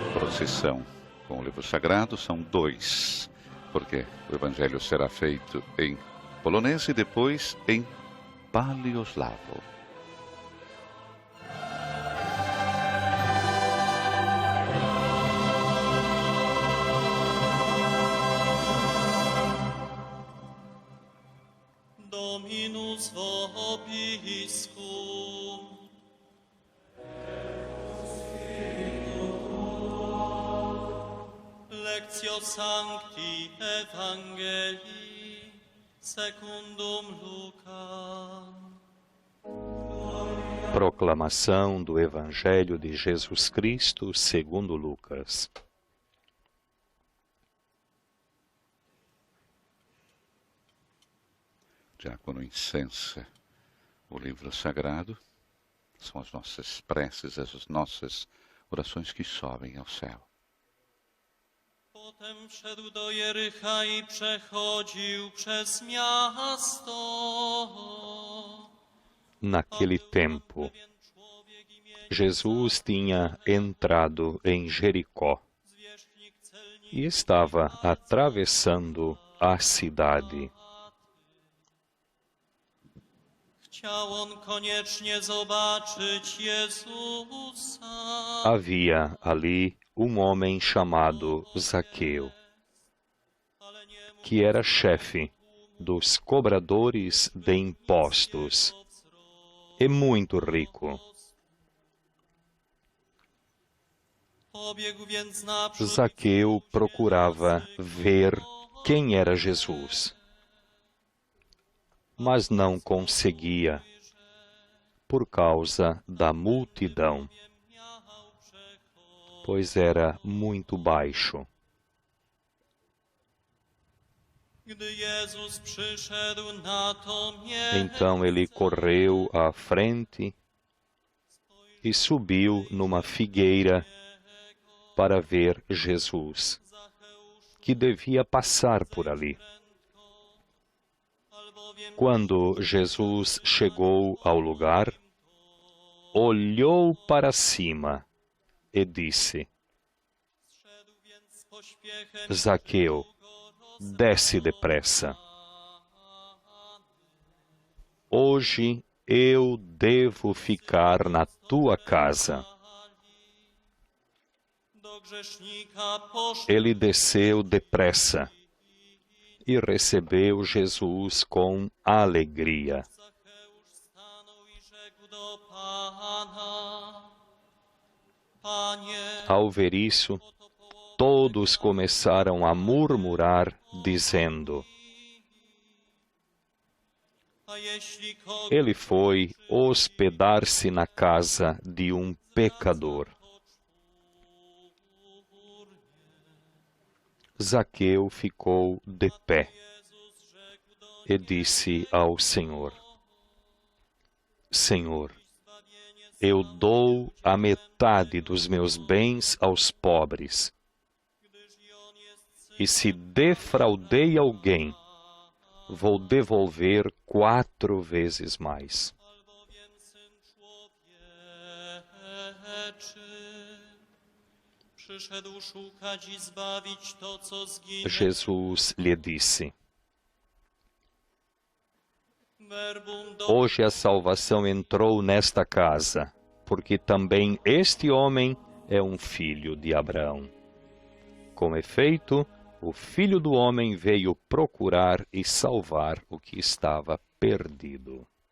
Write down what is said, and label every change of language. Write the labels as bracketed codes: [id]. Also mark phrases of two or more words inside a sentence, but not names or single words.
[pt] sessão com o livro sagrado são 2, porque o Evangelho será feito em polonês e depois em paleoslavo. [la] Dominus vobiscum. Lectio Sancti Evangelii secundum Lucam. [pt] Proclamação do Evangelho de Jesus Cristo segundo Lucas. Diácono incensa o livro sagrado, são as nossas preces, as nossas orações que sobem ao céu. [pl] Potem wszedł do Jericha i przechodził przez miasto. [pt] Naquele tempo, Jesus tinha entrado em Jericó e estava atravessando a cidade. [pl] Chciał on koniecznie zobaczyć Jezusa. [pt] Havia ali homem chamado Zaqueu, que era chefe dos cobradores de impostos e muito rico. [pl] Pobiegł więc naprzód. [pt] Zaqueu procurava ver quem era Jesus, mas não conseguia por causa da multidão, pois era muito baixo. [pl] Gdy Jezus przyszedł na to miejsce, [pt] Então ele correu à frente e subiu numa figueira para ver Jesus, que devia passar por ali. Quando Jesus chegou ao lugar, olhou para cima e disse: Zaqueu, desce depressa. Hoje eu devo ficar na tua casa. [pl] do grzesznika poszedł. [pt] Ele desceu depressa e recebeu Jesus com alegria. [pl] Zacheusz stanął i rzekł do Pana: Panie, [pt] Ao ver isso, todos começaram a murmurar, dizendo: [pl] a jeśli kogo [pt] Ele foi hospedar-se na casa de um pecador. Zaqueu ficou de pé e disse ao Senhor: Senhor, eu dou a metade dos meus bens aos pobres. E se defraudei alguém, vou devolver 4 vezes mais. [pl] albowiem Syn Człowieczy przyszedł szukać i zbawić to, co zginęło. [pt] Jesus lhe disse: Verbum Hoje a salvação entrou nesta casa, porque também este homem é um filho de Abraão. Com efeito, o Filho do Homem veio procurar e salvar o que estava perdido.